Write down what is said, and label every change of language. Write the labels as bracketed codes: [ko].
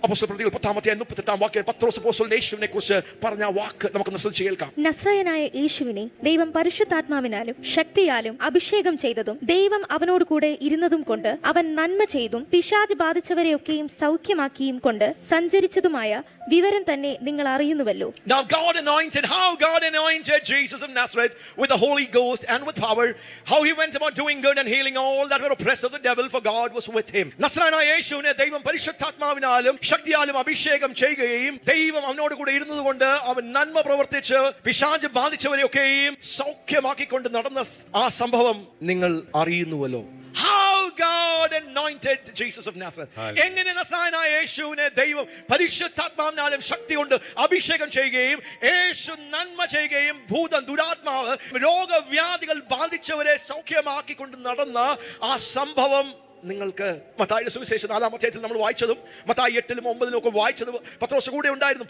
[ml] അപ്പോസ്തല പ്രവൃത്തികൾ 10-ാം അധ്യായം 38-ാം വാക്യം പത്രോസ് അപ്പോസ്തലൻ യേശുവിനെ കുറിച്ച് പറഞ്ഞ വാക്ക് നമുക്കൊന്ന് ശ്രദ്ധിച്ച് കേൾക്കാം. നസ്രായനായ യേശുവിനെ ദൈവം പരിശുദ്ധാത്മാവിനാലും ശക്തിയാലും അഭിഷേകം ചെയ്തതും ദൈവം അവനോട് കൂടെ ഇരുന്നതും കൊണ്ട് അവൻ നന്മ ചെയ്തും പിശാച് ബാധിച്ചവരെയൊക്കെയും സൗഖ്യമാക്കിയും കൊണ്ട് സഞ്ചരിച്ചതുമായ വിവരം തന്നെ നിങ്ങൾ അറിയുന്നുവല്ലോ. [en] Now God anointed, how God anointed Jesus of Nazareth with the Holy Ghost and with power, how he went about doing good and healing all that were oppressed of the devil, for God was with him. [ml] നസ്രായനായ യേശുവിനെ ദൈവം പരിശുദ്ധാത്മാവിനാലും ശക്തിയാലും അഭിഷേകം ചെയ്യുകയും ദൈവം അവനോട് കൂടെ ഇരുന്നതുകൊണ്ട് അവൻ നന്മ പ്രവർത്തിച്ച് പിശാച് ബാധിച്ചവരെയൊക്കെയും സൗഖ്യമാക്കിക്കൊണ്ട് നടന്ന ആ സംഭവം നിങ്ങൾ അറിയുന്നുവല്ലോ. [en] How God God anointed Jesus of Nazareth. [ml] എങ്ങനെ നസ്രായനായ യേശുവിനെ ദൈവം പരിശുദ്ധാത്മാവിനാലും ശക്തി കൊണ്ട് അഭിഷേകം ചെയ്യുകയും യേശു നന്മ ചെയ്യുകയും ഭൂതം ദുരാത്മാവ് രോഗവ്യാധികൾ ബാധിച്ചവരെ സൗഖ്യമാക്കിക്കൊണ്ട് നടന്ന ആ സംഭവം നിങ്ങൾക്ക് മത്തായിയുടെ സുവിശേഷം 4-ാം അധ്യായത്തിൽ നമ്മൾ വായിച്ചതും മത്തായി 8-ലും 9-ലും ഒക്കെ വായിച്ചതും പത്രോസ് കൂടെ ഉണ്ടായിരുന്നു.